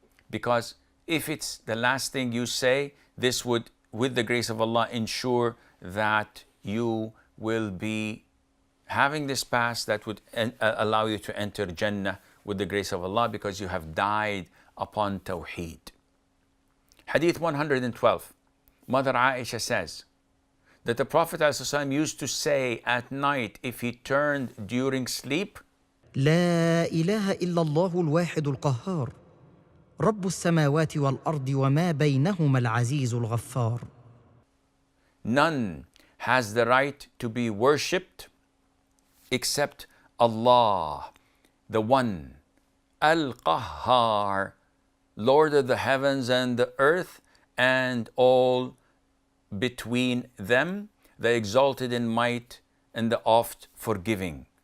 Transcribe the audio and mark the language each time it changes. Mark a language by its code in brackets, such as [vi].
[en] Because if it's the last thing you say, this would, with the grace of Allah, ensure that you will be having this pass that would allow you to enter Jannah with the grace of Allah, because you have died upon Tawheed. Hadith 112. Mother Aisha says that the Prophet ﷺ used to say at night if he turned during sleep, [ar] لا إله إلا الله الواحد القهار رب السماوات والأرض وما بينهما العزيز الغفار. [en] None has the right to be worshipped except Allah, the One, Al-Qahhar, Lord of the heavens and the earth and all between them, the exalted in might and the oft forgiving.